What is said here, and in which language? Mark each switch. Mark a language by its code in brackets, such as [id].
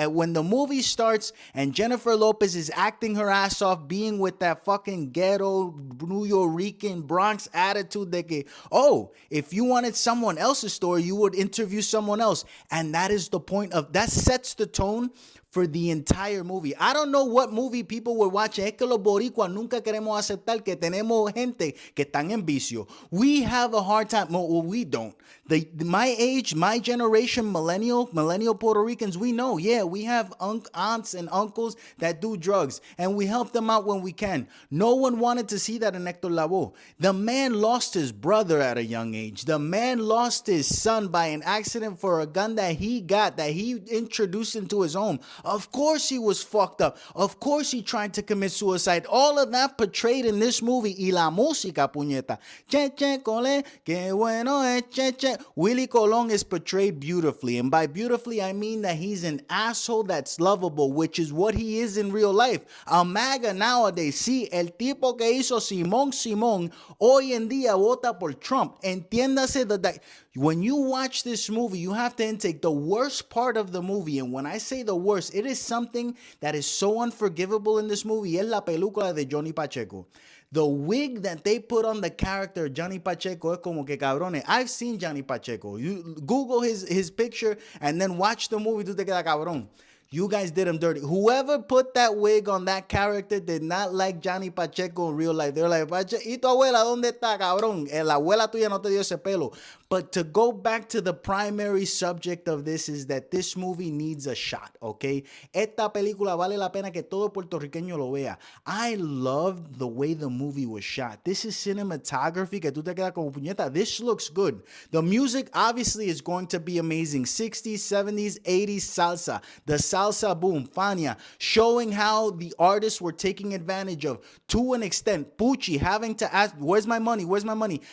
[en] When the movie starts and Jennifer Lopez is acting her ass off, being with that fucking ghetto, New Yorican, Bronx attitude [es] de que, [en] oh, if you wanted someone else's story, you would interview someone else. And that is the point of, that sets the tone for the entire movie. I don't know what movie people were watching. [es] Es que los boricuas nunca queremos aceptar que tenemos gente que están en vicio. [en] We have a hard time. Well, we don't. My age, my generation, millennial Puerto Ricans, we know, yeah, we have aunts and uncles that do drugs, and we help them out when we can. No one wanted to see that in Héctor Lavoe. The man lost his brother at a young age. The man lost his son by an accident for a gun that he got, that he introduced into his home. Of course he was fucked up. Of course he tried to commit suicide. All of that portrayed in this movie. [es] Y la música, puñeta. Che, che, cole, que bueno es, che, che. Willie Colon [en] is portrayed beautifully. And by beautifully, I mean that he's an asshole that's lovable, which is what he is in real life. A MAGA nowadays. [es] Sí, el tipo que hizo Simón, hoy en día vota por Trump. Entiéndase [en] that when you watch this movie, you have to intake the worst part of the movie. And when I say the worst, it is something that is so unforgivable in this movie. [es] Es la película de Johnny Pacheco. [en] The wig that they put on the character Johnny Pacheco [es] es como que cabrones. [en] I've seen Johnny Pacheco. You Google his picture and then watch the movie. [es] Tú te quedas cabrón. [en] You guys did him dirty. Whoever put that wig on that character did not like Johnny Pacheco in real life. They're like, [es] ¿y tu abuela dónde está, cabrón? La abuela tuya no te dio ese pelo. [en] But to go back to the primary subject of this is that this movie needs a shot, okay? [es] Esta película vale la pena que todo puertorriqueño lo vea. [en] I loved the way the movie was shot. This is cinematography [es] que tú te quedas como puñeta. [en] This looks good. The music obviously is going to be amazing. 60s, 70s, 80s salsa. The salsa boom, Fania, showing how the artists were taking advantage of, to an extent, Pucci having to ask, where's my money? Where's my money?